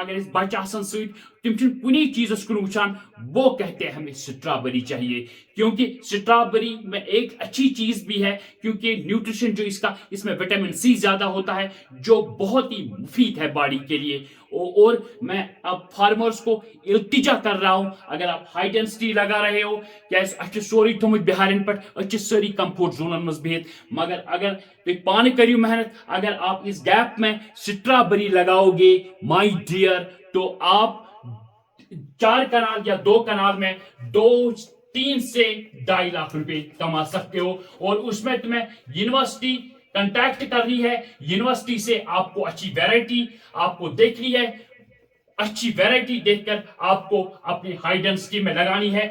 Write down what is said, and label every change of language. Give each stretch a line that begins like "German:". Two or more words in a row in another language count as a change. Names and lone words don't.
Kashmiri: अगर बच्चे तम कुछ चीजस कुन वुचान,
Hindi: वो कहते हैं हमें स्ट्रॉबेरी चाहिए, क्योंकि स्ट्रॉबेरी में एक अच्छी चीज भी है, क्योंकि न्यूट्रिशन जो इसमें विटामिन सी ज्यादा होता है जो बहुत ही मुफीद है बॉडी के लिए। और मैं अब फार्मर्स को इल्तिजा कर रहा हूं, अगर आप
English: high density
Hindi: लगा रहे हो,
Kashmiri: क्या सोरी थोमुत बिहारन पे सारी कम्फर्ट जोनन मज बिहित, मगर अगर तुम पान करियो मेहनत,
Hindi: अगर आप इस गैप में स्ट्रॉबेरी लगाओगे
English: my dear,
Hindi: तो आप 4 कनाल या 2 कनाल में 3 से 2.5 लाख रुपए कमा सकते हो। और उसमें तुम्हें यूनिवर्सिटी कांटेक्ट करनी है, यूनिवर्सिटी से आपको अच्छी वैरायटी आपको देखनी है, अच्छी वैरायटी देखकर आपको अपनी
English: high density
Hindi: में लगानी है।